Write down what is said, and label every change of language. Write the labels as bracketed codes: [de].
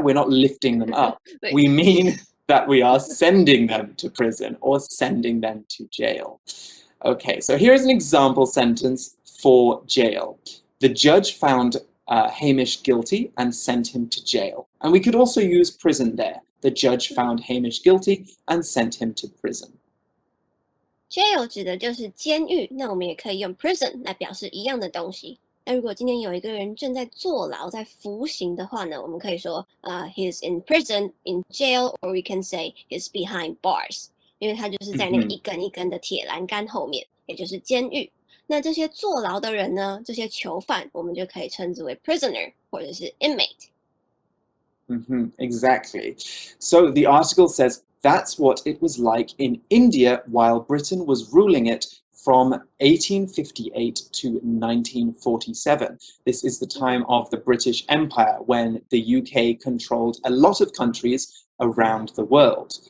[en] We're not lifting them up. We mean that we are sending them to prison or sending them to jail. Okay, so here's an example sentence for jail. The judge found Hamish guilty and sent him to jail. And we could also use prison there. The judge found Hamish guilty and sent him to prison. [zh] Jail 指的就是监狱，那我们也可以用 prison 来表示一样的东西。那如果今天有一个人正在坐牢、在服刑的话呢，我们可以说 [en] he's in prison, in jail, or we can say he's behind bars， [zh] 因为他就是在那个一根一根的铁栏杆后面，也就是监狱。那这些坐牢的人呢，这些囚犯，我们就可以称之为 prisoner 或者是 inmate。 Exactly. [en] So the article says that's what it was like in India while Britain was ruling it from 1858 to 1947. This is the time of the British Empire when the UK controlled a lot of countries around the world.